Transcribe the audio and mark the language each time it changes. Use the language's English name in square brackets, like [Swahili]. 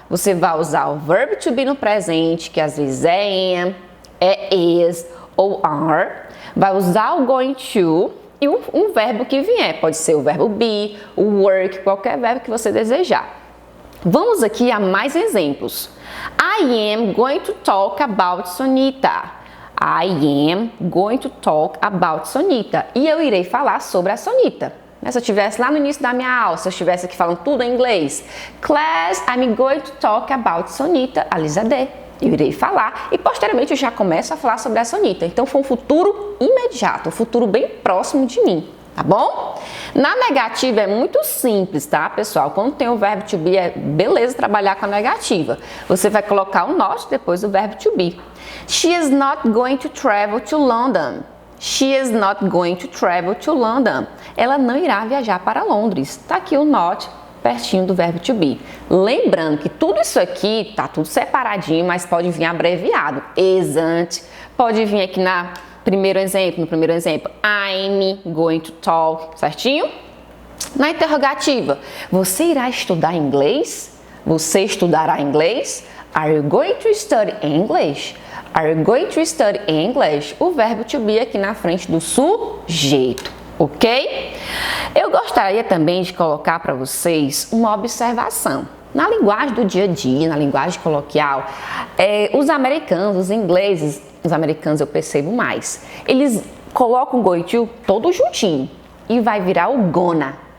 [Portuguese] Você vai usar o verbo to be no presente, que às vezes é am, é is ou are. Vai usar o going to e um verbo que vier. Pode ser o verbo be, o work, qualquer verbo que você desejar. Vamos aqui a mais exemplos. [English] I am going to talk about Sonita. I am going to talk about Sonita. [Portuguese] E eu irei falar sobre a Sonita. Se eu estivesse lá no início da minha aula, se eu estivesse aqui falando tudo em inglês. [English] Class, I'm going to talk about Sonita, a Lisa D. [Portuguese] Eu irei falar e posteriormente eu já começo a falar sobre a Sonita. Então foi um futuro imediato, um futuro bem próximo de mim, tá bom? Na negativa é muito simples, tá, pessoal? Quando tem o verbo to be, é beleza trabalhar com a negativa. Você vai colocar o not depois do verbo to be. [English] She is not going to travel to London. She is not going to travel to London. [Portuguese] Ela não irá viajar para Londres. Tá aqui o not pertinho do verbo to be. Lembrando que tudo isso aqui tá tudo separadinho, mas pode vir abreviado. Isn't. Pode vir aqui no primeiro exemplo, [English] I'm going to talk, [Portuguese] certinho? Na interrogativa, você irá estudar inglês? Você estudará inglês? [English] Are you going to study English? Are you going to study English? [Portuguese] O verbo to be aqui na frente do sujeito, ok? Eu gostaria também de colocar para vocês uma observação. Na linguagem do dia a dia, na linguagem coloquial, os americanos, os ingleses, os americanos eu percebo mais, eles colocam o going to todo juntinho e vai virar o gonna.